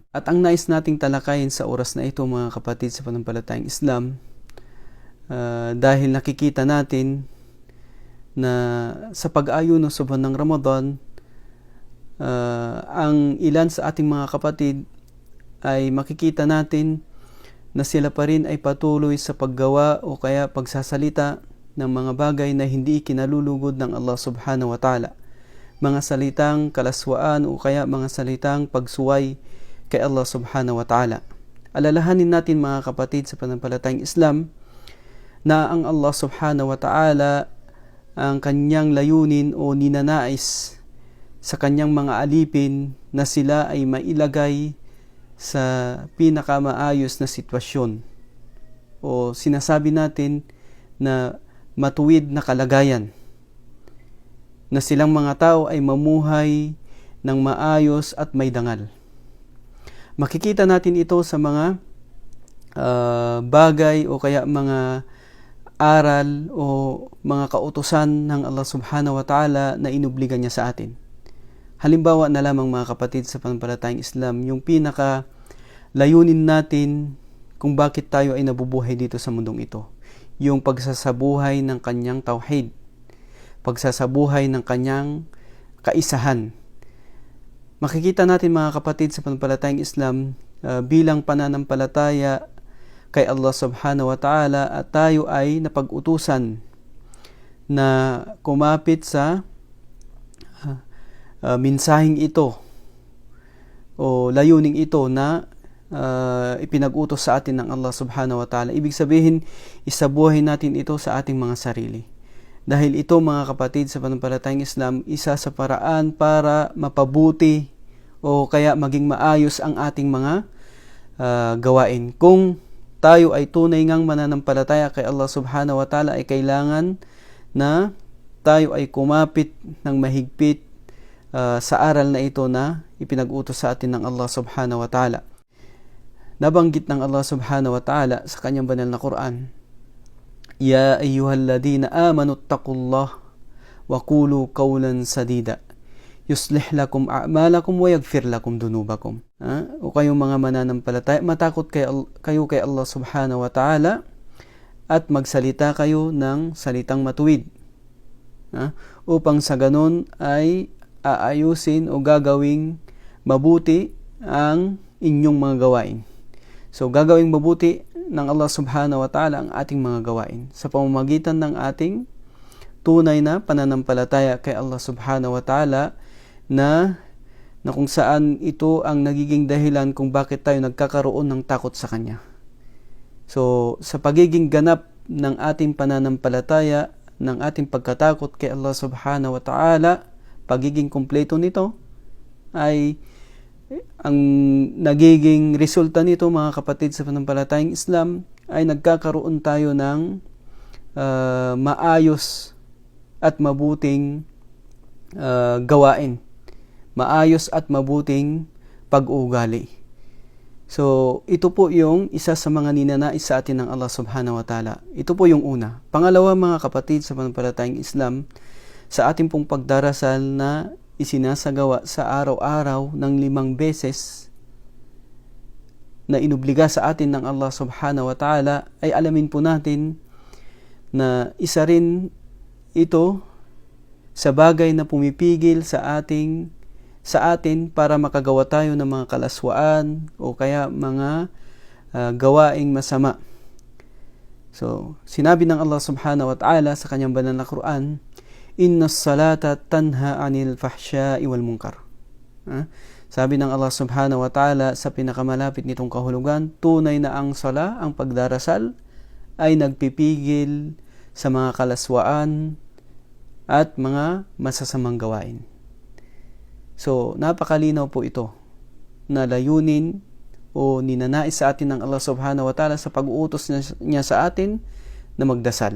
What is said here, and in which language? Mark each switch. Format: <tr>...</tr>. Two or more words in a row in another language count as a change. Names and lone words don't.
<tl>At ang nais nating talakayin sa oras na ito, mga kapatid sa pananampalatayang Islam, dahil nakikita natin na sa pag-aayuno sa buwan ng Ramadan, ang ilan sa ating mga kapatid ay makikita natin na sila pa rin ay patuloy sa paggawa o kaya pagsasalita ng mga bagay na hindi kinalulugod ng Allah</tl> <ar>سبحانه وتعالى.</ar> <tl>Mga salitang kalaswaan o kaya mga salitang pagsuway kay Allah</tl> <ar>سبحانه وتعالى.</ar> <tl>Alalahanin natin, mga kapatid sa pananampalatayang Islam, na ang Allah</tl> <ar>سبحانه وتعالى</ar> <tl>ang kanyang layunin o ninanais sa kanyang mga alipin na sila ay mailagay sa pinakamaayos na sitwasyon o sinasabi natin na matuwid na kalagayan, na silang mga tao ay mamuhay ng maayos at may dangal. Makikita natin ito sa mga bagay o kaya mga aral o mga kautusan ng Allah</tl> <ar>سبحانه وتعالى</ar> <tl>na inubligan niya sa atin. Halimbawa na lamang, mga kapatid sa pananampalatayang Islam, yung pinaka layunin natin kung bakit tayo ay nabubuhay dito sa mundong ito. Yung pagsasabuhay ng kanyang tauhid, pagsasabuhay ng kanyang kaisahan. Makikita natin, mga kapatid sa pananampalatayang Islam, bilang pananampalataya kay Allah</tl> <ar>سبحانه وتعالى,</ar> <tl>at tayo ay napag-utusan na kumapit sa minsaheng ito o layuning ito na ipinag-utos sa atin ng Allah</tl> <ar>سبحانه وتعالى.</ar> <tl>Ibig sabihin, isabuhay natin ito sa ating mga sarili. Dahil ito, mga kapatid sa pananampalatayang Islam, isa sa paraan para mapabuti o kaya maging maayos ang ating mga gawain. Kung tayo ay tunay ngang mananampalataya kay Allah</tl> <ar>سبحانه وتعالى,</ar> <tl>ay kailangan na tayo ay kumapit ng mahigpit sa aral na ito na ipinag-utos sa atin ng Allah</tl> <ar>سبحانه وتعالى.</ar> <tl>Nabanggit ng Allah</tl> <ar>سبحانه وتعالى</ar> <tl>sa kanyang banal na Quran,</tl> <ar>يا أيها الذين آمنوا اتقوا الله وقولوا قولا سديدا يصلح لكم أعمالكم ويغفر لكم ذنوبكم.</ar> <tl>O kayong mga mananampalataya, matakot kayo kay Allah</tl> <ar>سبحانه وتعالى</ar> <tl>at magsalita kayo ng salitang matuwid, upang sa ganon ay aayusin o gagawing mabuti ang inyong mga gawain. So gagawing mabuti ng Allah</tl> <ar>سبحانه وتعالى</ar> <tl>ang ating mga gawain sa pamamagitan ng ating tunay na pananampalataya kay Allah</tl> <ar>سبحانه وتعالى,</ar> <tl>na kung saan ito ang nagiging dahilan kung bakit tayo nagkakaroon ng takot sa Kanya. So sa pagiging ganap ng ating pananampalataya, ng ating pagkatakot kay Allah</tl> <ar>سبحانه وتعالى,</ar> <tl>pagiging kumpleto nito, ay ang nagiging resulta nito, mga kapatid sa pananampalatayang Islam, ay nagkakaroon tayo ng maayos at mabuting gawain, maayos at mabuting pag-uugali. So ito po yung isa sa mga ninanais sa atin ng Allah</tl> <ar>سبحانه وتعالى.</ar> <tl>Ito po yung una. Pangalawa, mga kapatid sa pananampalatayang Islam, sa ating pong pagdarasal na isinasagawa sa araw-araw ng 5 beses na inubliga sa atin ng Allah</tl> <ar>سبحانه وتعالى,</ar> <tl>ay alamin po natin na isa rin ito sa bagay na pumipigil sa atin para makagawa tayo ng mga kalaswaan o kaya mga gawaing masama. So, sinabi ng Allah</tl> <ar>سبحانه وتعالى</ar> <tl>sa kanyang banal na Quran,</tl> <ar>"إن الصلاة تنهى عن الفحشاء والمنكر."</ar> <tl>Sabi ng Allah</tl> <ar>سبحانه وتعالى</ar> <tl>sa pinakamalapit nitong kahulugan, tunay na ang sala, ang pagdarasal, ay nagpipigil sa mga kalaswaan at mga masasamang gawain. So, napakalinaw po ito na layunin o ninanais sa atin ng Allah</tl> <ar>سبحانه وتعالى</ar> <tl>sa pag-uutos niya sa atin na magdasal.</tl>